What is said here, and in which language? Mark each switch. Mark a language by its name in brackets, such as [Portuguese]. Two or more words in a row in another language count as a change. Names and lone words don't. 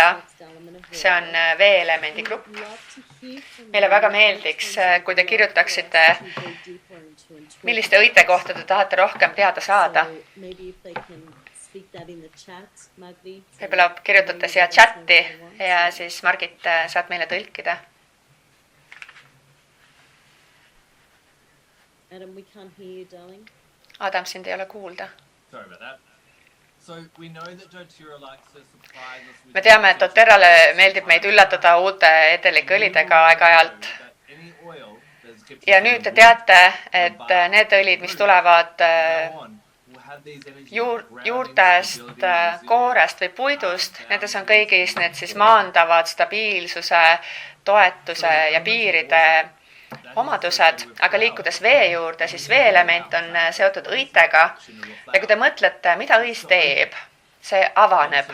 [Estonian] See on veeelemendi grupp. Meile väga meeldiks, kui te kirjutaksite, milliste õite kohta te tahate rohkem teada saada. Võib-olla kirjutate siia chatti ja siis Margit saad meile tõlkida. [English] Adam, we can't hear you, darling. Adam, [Estonian] sind ei ole kuulda. [English] Sorry about that. So we know that doTERRA likes to surprise us with... [Estonian] Me teame, et doTERRAle meeldib meid üllatada uute edelikõlidega aeg-ajalt. Ja nüüd te teate, et need õlid, mis tulevad juurtest, koorest või puidust, nendes on kõigis need siis maandavad stabiilsuse, toetuse ja piiride omadused, aga liikudes vee juurde, siis veeelement on seotud õitega ja kui te mõtlete, mida õis teeb, see avaneb.